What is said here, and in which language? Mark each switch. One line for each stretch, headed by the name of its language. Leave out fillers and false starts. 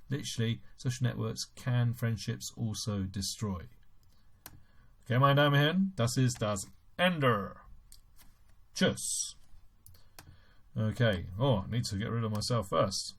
English: Literally, social networks can friendships also destroy.
German: Okay, meine Damen und Herren, das ist das Ende. Tschüss.
English: Okay, I need to get rid of myself first.